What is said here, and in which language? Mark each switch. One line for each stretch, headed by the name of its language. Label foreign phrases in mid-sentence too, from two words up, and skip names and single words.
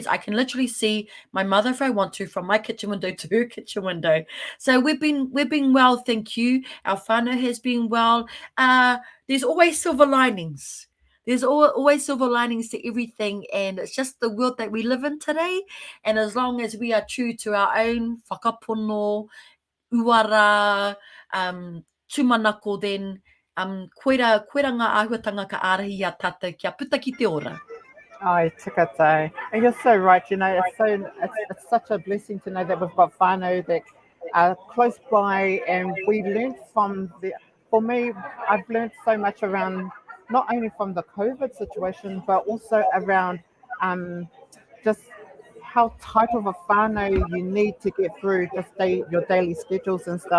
English: I can literally see my mother if I want to from my kitchen window to her kitchen window. So we've been well, thank you. Our whānau has been well. There's always silver linings. There's always silver linings to everything, and it's just the world that we live in today. And as long as we are true to our own
Māori: whakapono, uara, tumanako, then koera ngā āhuatanga ka ārahi a tātou kia puta ki te ora. Ai, tikatai.
English: And you're so right. You know, it's such a blessing to know that we've got whānau that are close by, and we learned from the. For me, I've learned so much around not only from the COVID situation, but also around just how tight of a whānau you need to get through just your daily schedules and stuff.